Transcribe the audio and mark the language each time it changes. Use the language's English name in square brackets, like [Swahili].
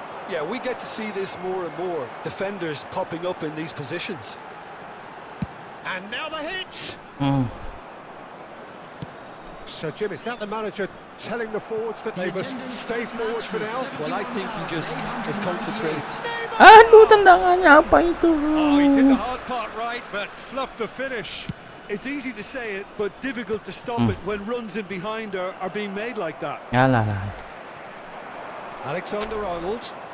[English] Yeah, we get to see this more and more. Defenders popping up in these positions. And now the hit! Hmm. So, Jim, is that the manager telling the forwards that they must stay forward for now? Well, I think he just is concentrating. [Indonesian] Aduh, tendangannya apa itu? [English] Oh, he did the hard part right, but fluffed the finish. It's easy to say it, but difficult to stop it when runs in behind are being made like that. [Indonesian] Yalah. [English] Alexander-Arnold.